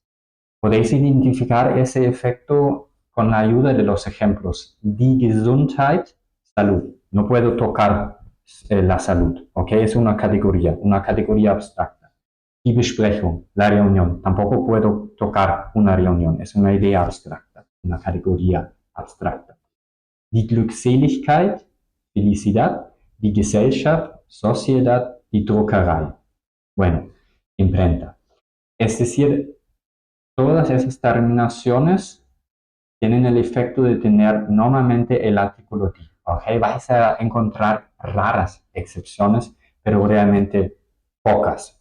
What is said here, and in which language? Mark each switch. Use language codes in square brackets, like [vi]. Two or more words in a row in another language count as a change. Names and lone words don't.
[es] Podéis identificar ese efecto con la ayuda de los ejemplos. [de] Die Gesundheit, [es] salud. No puedo tocar la salud, ¿ok? Es una categoría abstracta. [de] Die Besprechung, [es] la reunión. Tampoco puedo tocar una reunión, es una idea abstracta, una categoría abstracta. [de] Die Glückseligkeit, felicidad. Die Gesellschaft, sociedad. Die Druckerei. [es] Bueno, imprenta. Es decir, todas esas terminaciones tienen el efecto de tener normalmente el artículo die. ¿Okay? Vais a encontrar raras excepciones, pero realmente pocas.